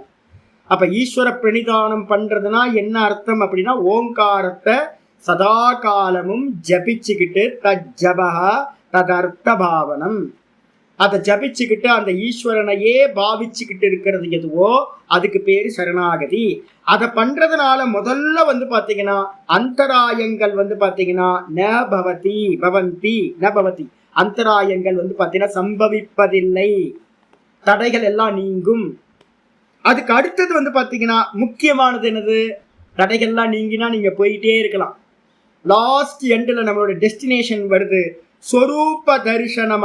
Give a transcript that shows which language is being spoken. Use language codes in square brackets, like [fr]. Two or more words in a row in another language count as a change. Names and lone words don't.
[ta] அப்ப ஈஸ்வர பிரணிதானம் பண்றதுனா என்ன அர்த்தம் அப்படின்னா, ஓங்காரத்தை சதா காலமும் ஜபிச்சுக்கிட்டு [sa] तज्जपः तदर्थ भावनम्, [ta] அதை ஜபிச்சுக்கிட்டு அந்த ஈஸ்வரனையே பாவிச்சுக்கிட்டு இருக்கிறது எதுவோ அதுக்கு பேரு சரணாகதி. அதை பண்றதுனால முதல்ல பாத்தீங்கன்னா அந்தராயங்கள் பாத்தீங்கன்னா [sa] न भवति भवन्ति न भवति, [ta] அந்தராயங்கள் பாத்தீங்கன்னா சம்பவிப்பதில்லை, தடைகள் எல்லாம் நீங்கும். அதுக்கு அடுத்தது பாத்தீங்கன்னா முக்கியமானது என்னது, தடைகள்லாம் நீங்கினா நீங்க போயிட்டே இருக்கலாம். [en] last endல [ta] நம்மளோட டெஸ்டினேஷன் வருது, சொரூப தரிசனம்.